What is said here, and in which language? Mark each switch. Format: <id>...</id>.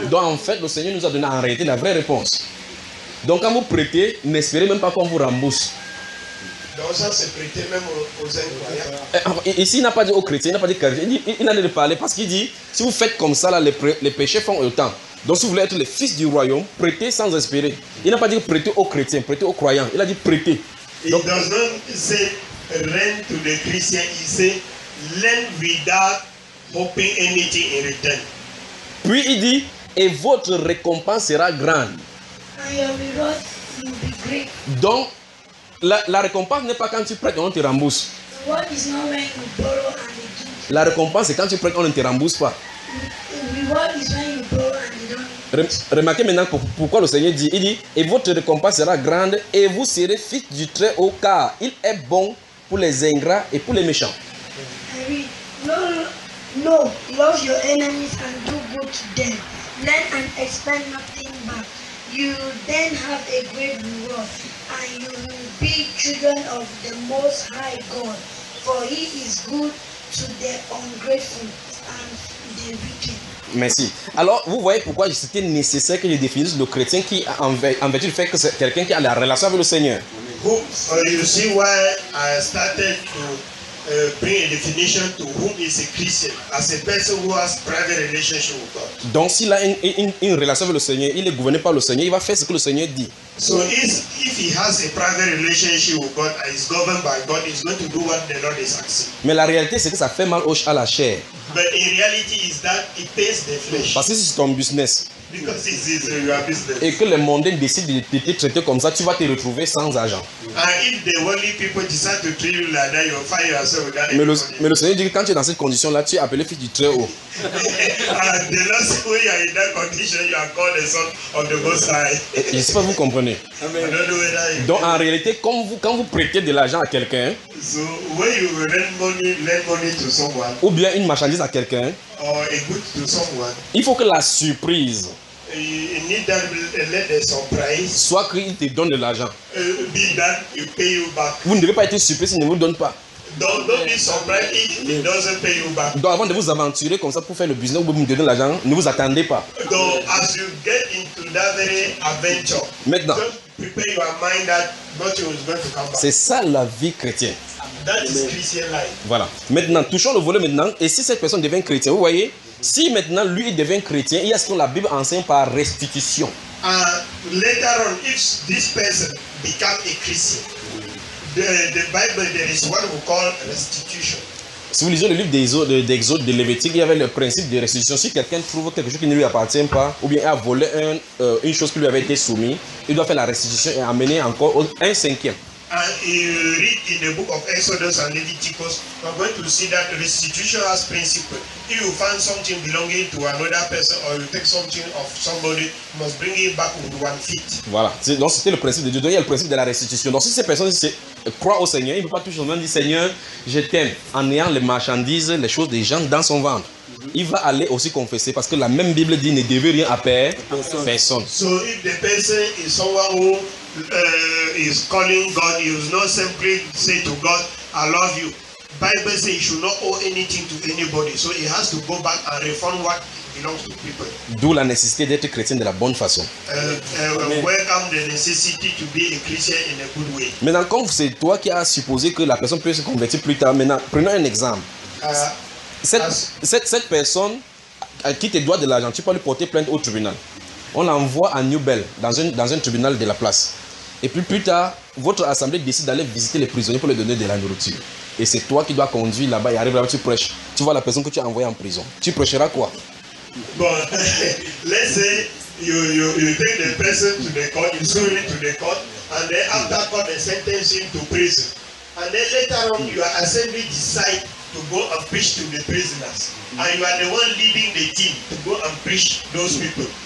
<fr>Donc en fait, le Seigneur nous a donné en réalité la vraie réponse. Donc quand vous prêtez, n'espérez même pas qu'on vous rembourse. Donc ça c'est prêté même aux incroyants. Ici, il n'a pas dit aux chrétiens, il n'a pas dit chrétiens, il a de parler parce qu'il dit, si vous faites comme ça, là, les péchés font autant. Donc si vous voulez être les fils du royaume, prêtez sans espérer. Il n'a pas dit prêtez aux chrétiens, prêtez aux croyants. Il a dit prêtez.</fr> <en>It</en> <fr>Donc,</fr> <en>does not say lend to the Christian, it say lend without hoping anything in return.</en> <fr>puis il dit, et votre récompense sera grande.</fr> <en>And your reward will be great.</en> <fr>Donc, la récompense n'est pas quand tu prêtes, on te rembourse.</fr> <en>The reward is not when you borrow and they give.</en> <fr>La récompense, c'est quand tu prêtes, on ne te rembourse pas.</fr> <en>The reward is when you borrow and they don't.</en> <fr>Remarquez maintenant pourquoi le Seigneur dit, il dit, et votre récompense sera grande et vous serez fils du Très-Haut, car il est bon pour les ingrats et pour les méchants.</fr> <en>I read, no, love your enemies and do good to them. Lend and expect nothing back. You then have a great reward, and you will be children of the Most High God, for He is good to the ungrateful and the wicked.</en> <fr>Merci. Alors, vous voyez pourquoi c'était nécessaire que je définisse le chrétien qui, en vertu du fait que c'est quelqu'un qui a la relation avec le Seigneur.</fr> <en>You see why I started to bring a definition to whom is a Christian as a person who has private relationship with God.</en> <fr>Donc, s'il a une relation avec le Seigneur, il est gouverné par le Seigneur, il va faire ce que le Seigneur dit.</fr> <en>So if he has a private relationship with God and is governed by God, he's going to do what the Lord is asking.</en> <fr>Mais la réalité, c'est que ça fait mal à la chair.</fr> <en>But in reality is that it pays the flesh.</en> <fr>Parce que si c'est ton business,</fr> <en>Because it's your business.</en> <fr>et que les mondains décident de te traiter comme ça, tu vas te retrouver sans argent.</fr> <en>And if the worldly people decide to treat you like that, you'll find yourself without any money.</en> <fr>Mais le Seigneur dit que quand tu es dans cette condition-là, tu es appelé fils du Très-Haut.</fr> <en>And the last way you are in that condition, you are called the son of the Most High.</en> <fr>Je ne sais pas si vous comprenez.</fr> <en>I don't know whether you</en> <fr>Donc en réalité, quand vous prêtez de l'argent à quelqu'un,</fr> <en>So when you lend money to someone</en> <fr>ou bien une marchandise à quelqu'un,</fr> <en>or a good to someone,</en> <fr>il faut que la surprise</fr> <en>you need that let the surprise</en> <fr>soit qu'il te donne de l'argent.</fr> <en>be that you pay you back.</en> <fr>Vous ne devez pas être surpris s'il ne vous donne pas.</fr> <en>Don't be surprised if he doesn't pay you back.</en> <fr>Donc avant de vous aventurer comme ça pour faire le business ou vous me donner l'argent, ne vous attendez pas.</fr> <en>So as you get into that very adventure,</en> <fr>Maintenant,</fr> <en>just prepare your mind that nothing is going to come back.</en> <fr>c'est ça la vie chrétienne.</fr> <en>That is Christian life.</en> <fr>Voilà. Maintenant, touchons le volet maintenant. Et si cette personne devient chrétien, vous voyez, si maintenant lui il devient chrétien, il y a ce que la Bible enseigne par restitution.</fr> <en>And later on, if this person become a Christian, the Bible there is what we call restitution.</en> <fr>Si vous lisez le livre d'Exode, de Lévitique, il y avait le principe de restitution. Si quelqu'un trouve quelque chose qui ne lui appartient pas, ou bien a volé une chose qui lui avait été soumise, il doit faire la restitution et amener encore un cinquième.</fr> <en>And you read in the book of Exodus and Leviticus, we're going to see that restitution has principle. If you find something belonging to another person or you take something of somebody, you must bring it back with 1 feet.</en> <fr>Voilà. Donc c'était le principe de Dieu. Donc il y a le principe de la restitution. Donc si ces personnes croient au Seigneur, il ne peut pas tout simplement dire Seigneur, je t'aime, en ayant les marchandises, les choses des gens dans son ventre. Il va aller aussi confesser parce que la même Bible dit ne devez rien à personne.</fr> <en>So if the person is someone who is calling God, he will not simply say to God, I love you. Bible says he should not owe anything to anybody. So he has to go back and refund what belongs to people.</en> <fr>D'où la nécessité d'être chrétien de la bonne façon.</fr> <en>Welcome the necessity to be a Christian in a good way.</en> <fr>Maintenant, comme c'est toi qui as supposé que la personne peut se convertir plus tard, maintenant, prenons un exemple. Cette personne qui te doit de l'argent, tu peux lui porter plainte au tribunal. On l'envoie à New Bell, dans un tribunal de la place. Et puis plus tard, votre assemblée décide d'aller visiter les prisonniers pour leur donner de la nourriture. Et c'est toi qui dois conduire là-bas et arriver là-bas, tu prêches. Tu vois la personne que tu as envoyée en prison. Tu prêcheras quoi?</fr> <en>But let's say you take the person to the court, you sue him to the court, and then after court they sentence him to prison. And then later on your assembly decide to go and preach to the prisoners. And you are the one leading the team to go and preach those people.</en>